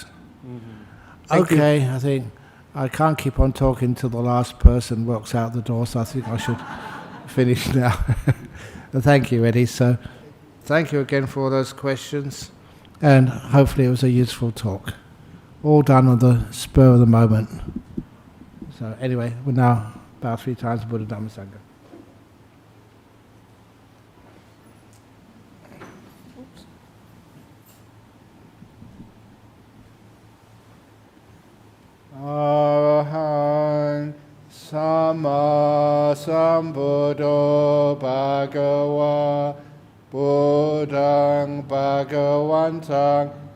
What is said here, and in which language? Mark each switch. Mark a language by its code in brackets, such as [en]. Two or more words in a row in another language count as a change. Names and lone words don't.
[en] Okay, I think I can't keep on talking till the last person walks out the door, so I think I should finish now. Thank you, Eddie. So thank you again for all those questions, and hopefully it was a useful talk. All done on the spur of the moment. So anyway, we're now about 3 times [pi] Buddha Dhamma Sangha. Arahant Sama Sambuddho Bhagava Buddhang Bhagavantang